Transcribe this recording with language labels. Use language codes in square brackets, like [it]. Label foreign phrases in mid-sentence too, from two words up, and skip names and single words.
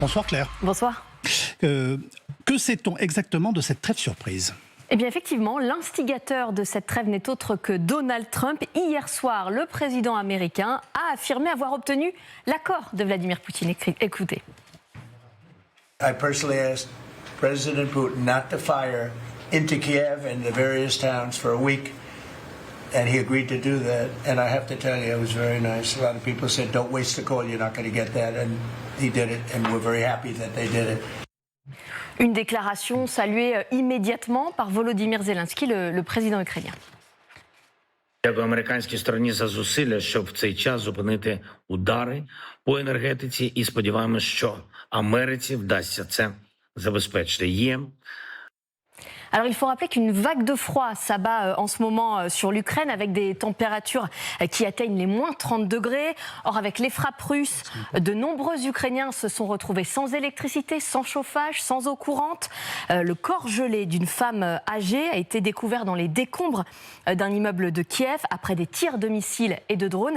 [fr] Bonsoir Claire. Bonsoir. Que sait-on exactement de cette trêve surprise ? Eh bien effectivement, l'instigateur de cette trêve n'est autre que Donald Trump. Hier soir, le président américain a affirmé avoir obtenu l'accord de Vladimir Poutine. Écoutez. [en] I personally asked President Putin not to fire into Kiev and the various towns for a week, and he agreed to do that. And I have to tell you, it was very nice. A lot of people said, don't waste the call, you're not going to get that. And he did it, and we're very happy that they did it. [fr] Une déclaration saluée immédiatement par Volodymyr Zelensky, le président ukrainien. [uk] Дякую американській стороні за зусилля, щоб в цей час зупинити удари по енергетиці, і сподіваємось, що Америці вдасться це забезпечити. [fr] Alors il faut rappeler qu'une vague de froid s'abat en ce moment sur l'Ukraine avec des températures qui atteignent les moins 30 degrés. Or avec les frappes russes, de nombreux Ukrainiens se sont retrouvés sans électricité, sans chauffage, sans eau courante. Le corps gelé d'une femme âgée a été découvert dans les décombres d'un immeuble de Kiev après des tirs de missiles et de drones.